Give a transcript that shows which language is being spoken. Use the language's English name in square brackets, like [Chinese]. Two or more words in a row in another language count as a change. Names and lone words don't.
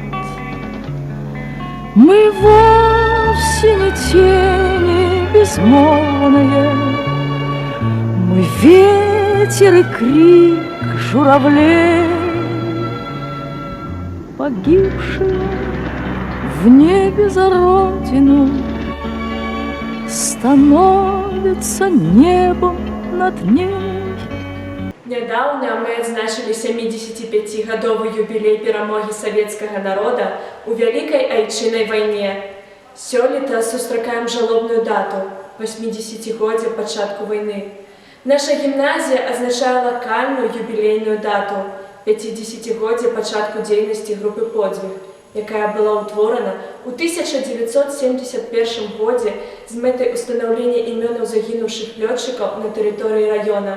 [Russian] Мы вовсе не тени безмолвные, мы ветер и крик журавлей. Погибшие в небе за родину становятся небом над ней. [Belarusian] Нядаўна мы адзначылі 75-гадовы юбілей перамогі савецкага народа ў вялікай айчыннай вайне. Сёлета сустракаем жалобную дату – 80-годдзе пачатку вайны. Наша гімназія азначае лакальную юбілейную дату – 50-годдзе пачатку дзейнасці групы «Подзвіг», якая была ўтворана ў 1971 годзе з мэтай устанаўлення імёнаў загінуўшых лётчыкаў на тэрыторыі раёна.